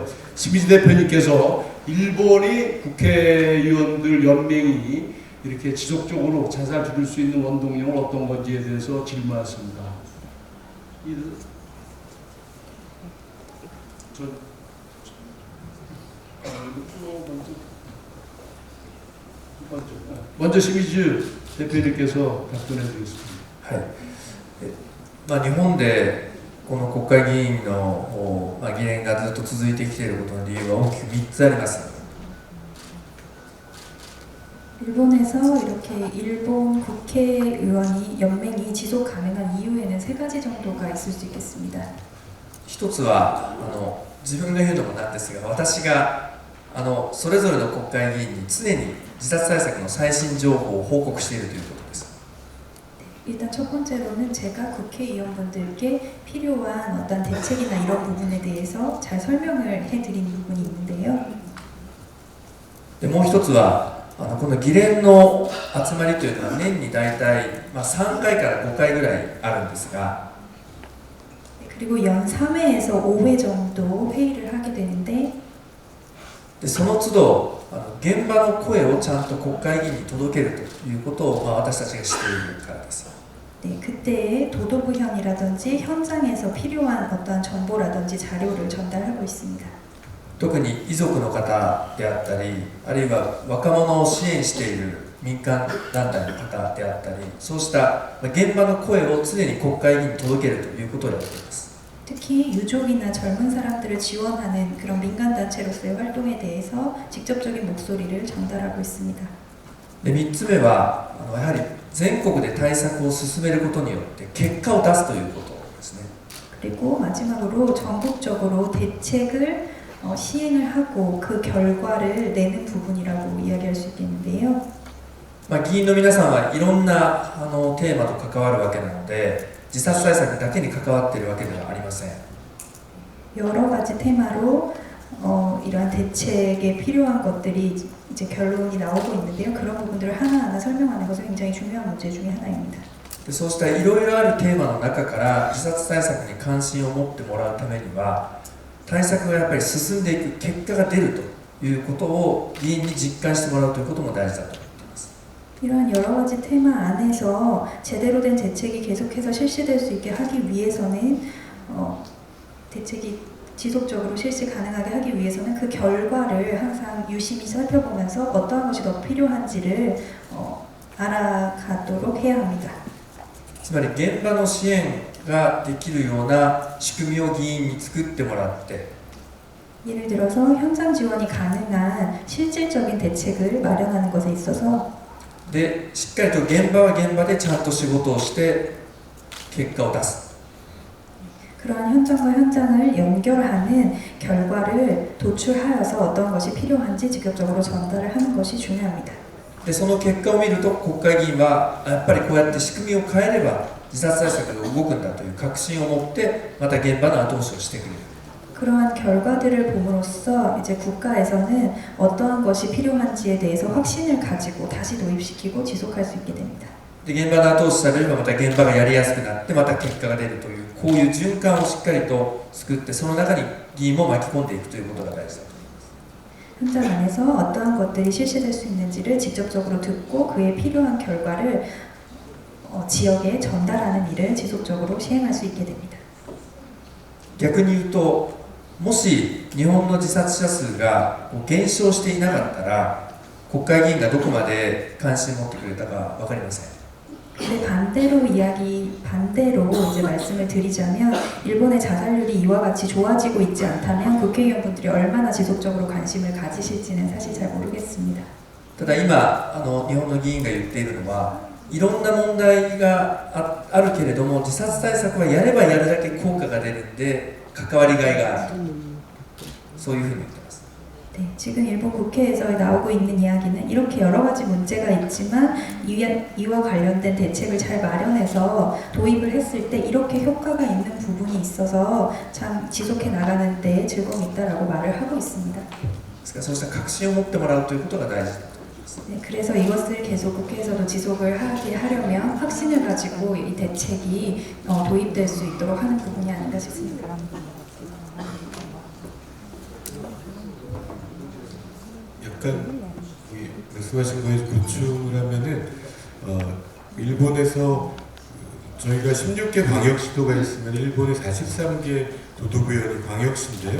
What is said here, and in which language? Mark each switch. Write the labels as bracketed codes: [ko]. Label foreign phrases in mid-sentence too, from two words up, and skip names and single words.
[ko] 스미즈 대표님께서 일본이 국회의원들 연맹이 이렇게 지속적으로 자살 줄일 수 있는 원동력은 어떤 건지에 대해서 질문하셨습니다. 먼저 스미즈 대표님께서 답변해 드리겠습니다. [ja] 日本でこの国会議員の議連がずっと続いてきていることの理由は大きく3つあります。 [ko] 일본에서 이렇게 일본 국회의원이 연맹이 지속 가능한 이유에는 세 가지 정도가 있을 수 있겠습니다. [ja] 一つは自分が言うのもなんですが、私がそれぞれの国会議員に常に自殺対策の最新情報を報告しているということです。 [ko] 일단 첫 번째로는 제가 국회의원분들께 필요한 어떤 대책이나 이런 부분에 대해서 잘 설명을 해드린 부분이 있는데요. [ja] でもう一つはこの議連の集まりというのは年に大体、3回から5回ぐらいあるんですが、 [ko] 그리고 연 3회에서 5회 정도 회의를 하게 되는데 [ja] でその都度現場の声をちゃんと国会議員に届けるということを、私たちがしているからです。 [ko] 네, 그때의 도도부현이라든지 현장에서 필요한 어떠한 정보라든지 자료를 전달하고 있습니다. [ja] 特に遺族の方であったり、あるいは若者を支援している民間団体の方であったり、そうした現場の声を常に国会議員に届けるということをやっています。 [ko] 특히 유족이나 젊은 사람들을 지원하는 그런 민간단체로서의 활동에 대해서 직접적인 목소리를 전달하고 있습니다. [ja] で3つ目はやはり全国で対策を進めることによって結果を出すということですね。 [ko] 그리고 마지막으로 전국적으로 대책을 시행을 하고 그 결과를 내는 부분이라고 이야기할 수 있겠는데요. [ja] 議員の皆さんはいろんなテーマと関わるわけなので、自殺対策だけに関わっているわけではありません。 [ko] 여러 가지 테마로 이러한 대책에 필요한 것들이 이제 결론이 나오고 있는데요. 그런 부분들을 하나하나 설명하는 것은 굉장히 중요한 문제 중에 하나입니다. [ja] でそうしたいろいろあるテーマの中から自殺対策に関心を持ってもらうためには、対策がやっぱり進んでいく結果が出るということを議員に実感してもらうということも大事だと思っています。 [ko] 이러한 여러 가지 테마 안에서 제대로 된 대책이 계속해서 실시될 수 있게 하기 위해서는 대책이 지속적으로 실시 가능하게 하기 위해서는 그 결과를 항상 유심히 살펴보면서 어떠한 것이 더 필요한지를 알아가도록 해야 합니다. [ja] つまり現場の支援ができるような仕組みを議員に作ってもらって、 [ko] 예를 들어서 현장 지원이 가능한 실질적인 대책을 마련하는 것에 있어서 [ja] でしっかりと現場は現場でちゃんと仕事をして結果を出す。 [ko] 그러한 현장과 현장을 연결하는 결과를 도출하여서 어떤 것이 필요한지 직접적으로 전달을 하는 것이 중요합니다. [ja] でその結果を見ると国会議員はやっぱりこうやって仕組みを変えれば自殺対策が動くんだという確信を持ってまた現場の後押しをしてくれる。 [ko] 그러한 결과들을 봄으로써 이제 국가에서는 어떠한 것이 필요한지에 대해서 확신을 가지고 다시 도입시키고 지속할 수 있게 됩니다. [ja] で現場の後押しされればまた現場がやりやすくなってまた結果が出るというこういう循環をしっかりと作ってその中に議員も巻き込んでいくということが大事だと。 [ko] 현장 안에서 어떠한 것들이 실시될 수 있는지를 직접적으로 듣고 그에 필요한 결과를 지역에 전달하는 일을 지속적으로 시행할 수 있게 됩니다. [ja] 逆に言うともし日本の自殺者数が減少していなかったら国会議員がどこまで関心を持ってくれたか分かりません。 [ko] 근데 반대로 이제 말씀을 드리자면 일본의 자살률이 이와 같이 좋아지고 있지 않다면 국회의원분들이 얼마나 지속적으로 관심을 가지실지는 사실 잘 모르겠습니다. [ja] ただ今日本の議員が言っているのはいろんな問題があるけれども自殺対策はやればやるだけ効果が出るんで関わりがいがあるとそういうふうに言ってます。 [ko] 네, 지금 일본 국회에서 나오고 있는 이야기는 이렇게 여러 가지 문제가 있지만 이와 관련된 대책을 잘 마련해서 도입을 했을 때 이렇게 효과가 있는 부분이 있어서 참 지속해 나가는 데 즐거움이 있다라고 말을 하고 있습니다. [ja] ですからそうした確信を持ってもらうということが大事だと思います。 [ko] 네, 그래서 이것을 계속 국회에서도 지속을 하게 하려면 확신을 가지고 이 대책이 도입될 수 있도록 하는 부분이 아닌가 싶습니다. 약간 말씀하신 거에 보충을 하면은 일본에서 저희가 16개 광역시도가 있으면 일본의 43개 도도부현이 광역시인데요.